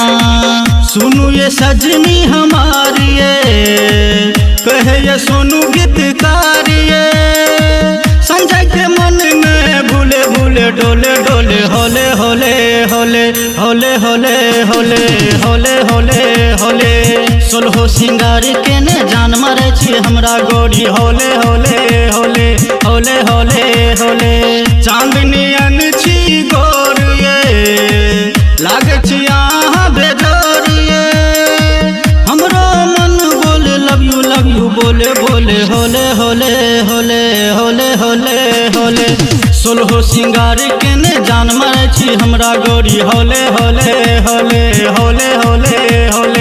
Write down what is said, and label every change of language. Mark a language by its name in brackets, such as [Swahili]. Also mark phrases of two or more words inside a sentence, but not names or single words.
[Maithili] सुनू ये सजनी हमारी कहे ये सोनू गीतकार संजय के मन में भूले भूले डोले डोले होले होले होले होले होले होले होले होले होले। सोलहो सिंगार केने जान मारे छी हमरा गोरी होले होले होले होले होले होले। चांदनी अन छी गोरिये लागे छी आहा बेजोरिये हमरो मन बोले [English] love you [Maithili] बोले बोले होले होले होले होले होले होले। सोलहो सिंगार केने जान मारे छी हमरा गोरी होले होले होले होले होले होले।